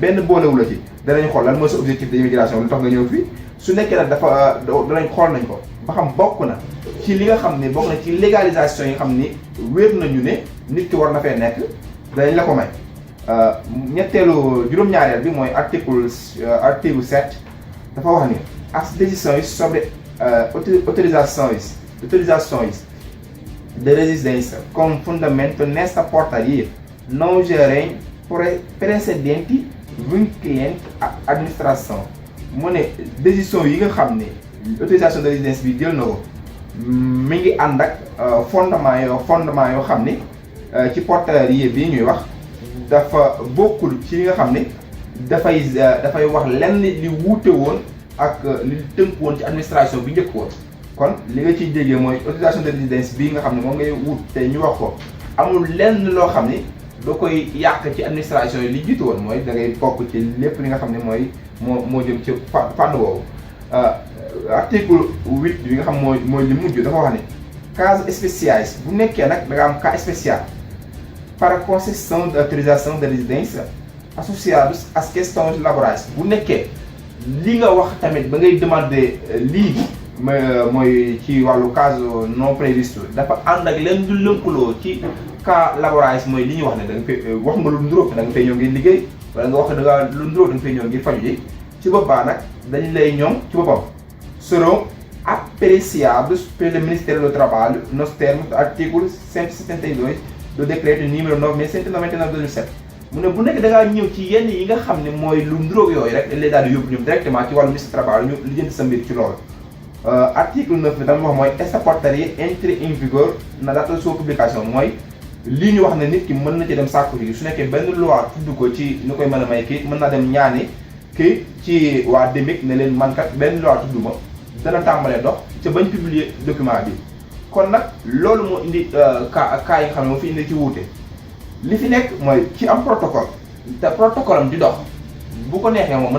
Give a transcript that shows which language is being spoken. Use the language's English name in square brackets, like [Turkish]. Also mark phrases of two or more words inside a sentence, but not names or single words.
[Wolof] benn boolewu la ci danañ xool lan mooy sa [French] objectif de immigration [Wolof] lu tax nga ñëw fii su nekkee nag dafa danañ xool nañ ko ba xam bokk na ci li nga xam ne bokk na ci légalisation yi nga xam ni wér nañu ne nit ki war na fee nekk danañ la ko may ñetteelu juróom-ñaareel bi mooy article 7 dafa wax ni [Portuguese] as decisões sobre autorizações de residência com fundamento nesta portaria não gerem precedente vinculante à administração. [Wolof] mu ne décision yi nga xam ne [French] autorisation de résidence [Wolof] bi jël na ko mi ngi ànd ak fondement yoo xam ne ci portaria bii ñuy wax dafa bokkul ci li nga xam ne dafay wax lenn li wuute woon ak li tënk woon ci administration bi njëkk woon. kon li nga ciy déggee mooy [French] autorisation de résidence [Wolof] bii nga xam ne moom ngay wut te ñu wax ko amul lenn loo xam ne doo koy yàq ci administration yi li jiitu woon mooy da ngay bokk ci lépp li nga xam ne moo jëm ci fànn woowu. article 8 bi nga xam mooy li mujj dafa wax ne [Portuguese] casos especiais [Wolof] bu nekkee nag da nga am [French] cas spécial [Portuguese] para concessão de autorização de residência associados às questões laborais [Wolof] bu nekkee li nga wax tamit ba ngay demander lii mooy ci wàllu [French] cas non prévisto [Wolof] dafa ànd ak leen du lëkkaloo ci cas laborais mooy li ñuy wax ne da nga fay wax nga lu nduróog da nga fay ñëw ngir liggéey wala nga wax da nga lu nduróog da nga fay ñëw ngir faju ji ci boppam nag dañ lay ñoom ci boppam seront [Portuguese] apreciados pelo Ministério do Trabalho nos termos do artigo 172 do decreto número 9.199/2007. [Wolof] mu ne bu nekk da ngaa ñëw ci yenn yi nga xam ne mooy lu nduróog yooyu rek dañ lay daal di yóbbu ñoom directement ci wàllu [French] ministre du travail [Wolof] ñu lijjanti sa mbir ci loolu. article 9 bi dama wax mooy [Portuguese] esta portaria entre em vigor na data de sua publication [Wolof] mooy lii ñu wax ne nit ki mën na ci dem sàkku ji su nekkee benn loi tudd ko ci ni koy mën a may kii mën naa dem ñaani kii ci waa DEMIC ne leen man kat benn loi tudd ma dana tàmbalee dox ca bañ [French] publier document [Wolof] bi. kon nag loolu moo indi cas yi nga xam ne moo fi indi ci wuute li fi nekk mooy ci am protocole te protocole am di dox bu ko neexee moom mën